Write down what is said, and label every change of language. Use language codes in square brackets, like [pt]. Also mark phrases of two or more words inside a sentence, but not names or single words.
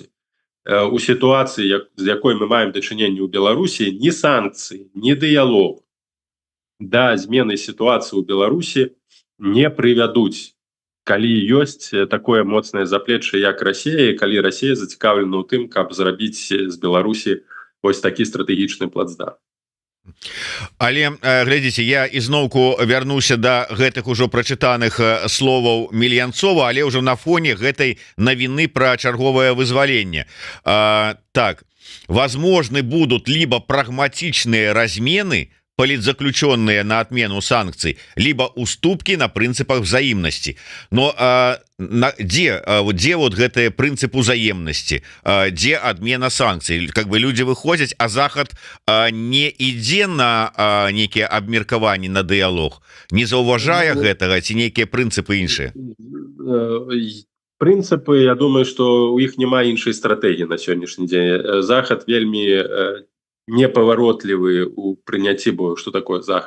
[be] У сітуацыі, з якой мы маем дачыненне ў Беларусі, ні санкцыі, ні дыялог да змены сітуацыі ў Беларусі не прывядуць, калі ёсць такое моцнае заплечча, як Расія, і калі Расія зацікаўлена ў тым, каб зрабіць з Беларусі вось такі стратэгічны плацдарм. Але глядзіце, я ізноўку вярнуся да гэтых ужо прачытаных словаў Мельянцова, але ўжо на фоне гэтай навіны пра чарговае вызваленне. [ru] Так, возможны будут либо прагматичные размены, политзаключенные на отмену санкций, либо уступки на принципах взаимности. Но где вот гэтые принципы взаимности, где отмена санкций? Как бы люди выходят, [be] а Захад не ідзе на некие абмеркаванні, на дыялог, не заўважае гэтага, ці некія прынцыпы іншыя? Прынцыпы, [ru] я думаю, что [be] у іх няма іншай стратэгіі на сённяшні дзень. Захад вельмі непаваротлівы у прыняцці, бо што такое Захад?